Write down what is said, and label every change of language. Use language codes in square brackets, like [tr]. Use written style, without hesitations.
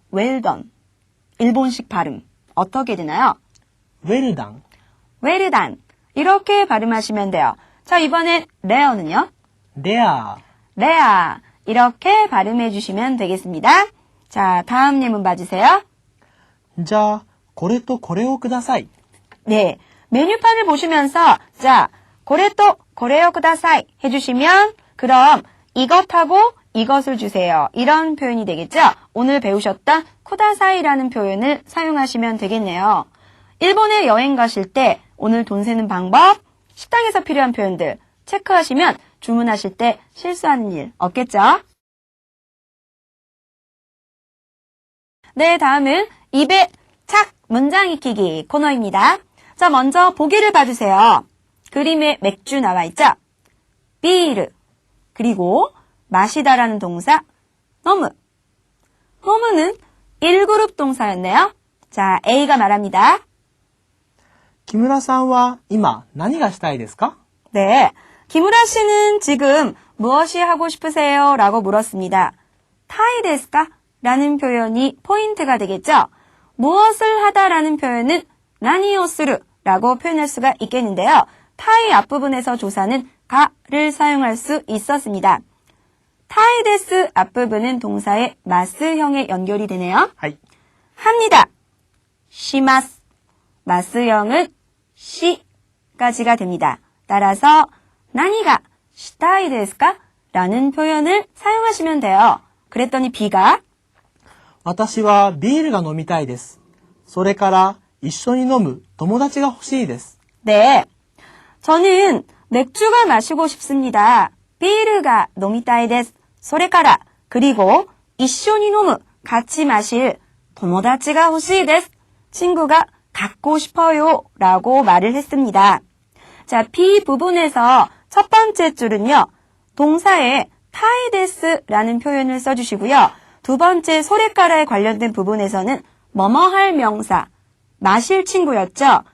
[en] well done. [ko] 일본식 발음 어떻게 되나요? [en] well done, well done. [ko] 이렇게 발음하시면 돼요. 자, 이번엔 레어는요? [en] there, [ko] 레아. 이렇게 발음해 주시면 되겠습니다. 자, 다음 예문 봐주세요. [ja] じゃあこれとこれをください. [ko] 네, 메뉴판을 보시면서 자, 고레또 고레요 쿠다사이 해주시면 그럼 이것하고 이것을 주세요. 이런 표현이 되겠죠? 오늘 배우셨던 쿠다사이라는 표현을 사용하시면 되겠네요. 일본에 여행 가실 때 오늘 돈 세는 방법, 식당에서 필요한 표현들 체크하시면 주문하실 때 실수하는 일 없겠죠? 네, 다음은 입에 착 문장 익히기 코너입니다. 자, 먼저 보기를 봐주세요. 그림에 맥주 나와 있죠? 비르, 그리고 마시다라는 동사 너무. 너무는 1그룹 동사였네요. 자, A가 말합니다. [ja] 木村さんは今何がしたいですか? [ko] 네, 김우라 씨는 지금 무엇이 하고 싶으세요? 라고 물었습니다. 타이 데스까? 라는 표현이 포인트가 되겠죠? 무엇을 하다라는 표현은 나니오스루 라고 표현할 수가 있겠는데요. 타이 앞부분에서 조사는 가를 사용할 수 있었습니다. 타이 데스 앞부분은 동사의 마스형에 연결이 되네요. 하이. 합니다. 시마스. 마스형은 시까지가 됩니다. 따라서 나니가 시타이 데스까? 라는 표현을 사용하시면 돼요. 그랬더니 B가 [ja] 私はビールが飲みたいです。それから一緒に飲む友達が欲しいです. [ko] 네, 저는 맥주가 마시고 싶습니다. 비르가 노미타이 데스. [ja] それから [ko] 그리고 [ja] 一緒に飲む [ko] 같이 마실 [ja] 友達が欲しいです. [ko] 친구가 갖고 싶어요 라고 말을 했습니다. 자, B 부분에서 첫 번째 줄은요. 동사에 타이 데스라는 표현을 써주시고요. 두 번째 소레카라에 관련된 부분에서는 뭐뭐할 명사, 마실 친구였죠.